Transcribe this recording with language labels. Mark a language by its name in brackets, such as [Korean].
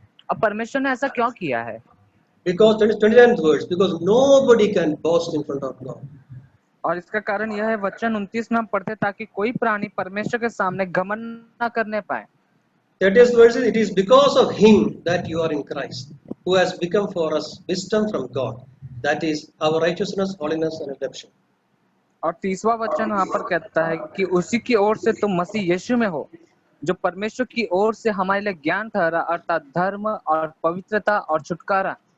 [Hindi] अब परमेश्वर ने ऐसा क्यों किया है? [English] Because 29th verse, because nobody can boast in front of God. [Hindi] और इसका कारण यह है, वचन 29 में हम पढ़ते ताकि कोई प्राणी परमेश्वर के सामने घमंड न करने पाए। [English] 30th verse is, it is because of him that you are in Christ, who has become for us wisdom from God, that is our righteousness, holiness and redemption. [Hindi] और 30वां वचन यहाँ पर कहता है कि उसी की ओर से तुम मसीह यीशु में हो, जो परमेश्वर की ओर से हमारे लिए ज्ञान ठहरा, अर्थात धर्म और पवित्रता और छुटकारा।